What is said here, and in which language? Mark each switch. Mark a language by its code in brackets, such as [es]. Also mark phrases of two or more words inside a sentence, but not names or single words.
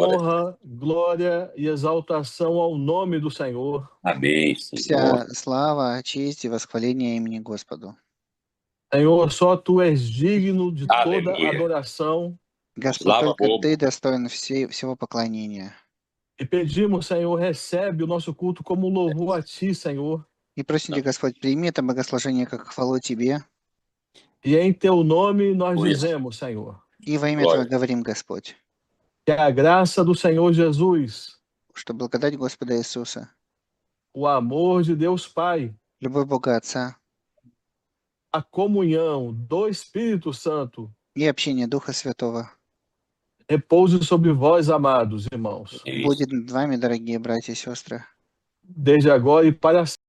[pt] Glória. honra, glória e exaltação ao nome do Senhor. Amém, Senhor. [ru] Вся слава, честь и восхваление имени Господу. [pt] Senhor, só Tu és digno de toda Aleluia. adoração. [ru] Господь, Слава только Богу. Ты достоин всего поклонения. [pt] E pedimos, Senhor, recebe o nosso culto como louvor a Ti, Senhor. [ru] И просим Тебя, Господь, прими это богослужение как хвалу Тебе. [pt] E em Teu nome nós Por isso. dizemos, Senhor, [ru] И во имя [pt] Glória. [ru] Твое говорим, Господь, [pt] que a graça do Senhor Jesus, [ru] что благодать Господа Иисуса, [pt] o amor de Deus Pai, [ru] любовь Бога Отца [pt] a comunhão do Espírito Santo [ru] и общение Духа Святого [pt] repouse sobre vós, amados irmãos, Isso. [ru] будет над вами, дорогие братья и сестры, [pt] desde agora e para